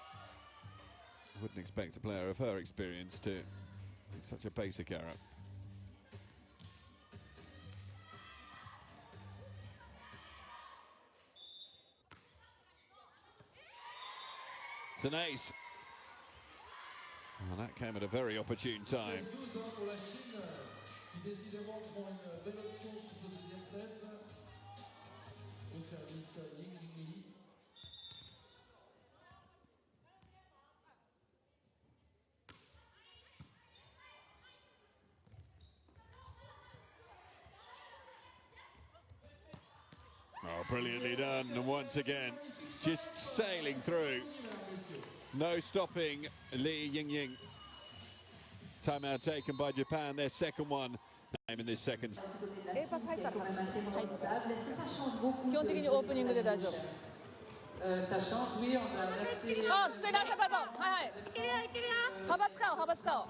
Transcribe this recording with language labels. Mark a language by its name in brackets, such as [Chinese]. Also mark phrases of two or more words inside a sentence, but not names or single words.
[English] I wouldn't expect a player of her experience to make such a basic error. It's an ace. Well, that came at a very opportune time. [French] 12 pour la Chine, qui décidément prend une belle option sur ce deuxième set. Au service Li. [English] Oh, brilliantly done, and once again, just sailing through. No stopping Li Yingying. Timeout taken by Japan, their second one in this second. [Japanese] パス入ったら外す。基本的にオープニングで大丈夫。 [French] Sachant, oui, on va adapter. [Japanese] あ、机出せばいいもん。はいはい。いけるよいけるよ。幅使おう幅使おう。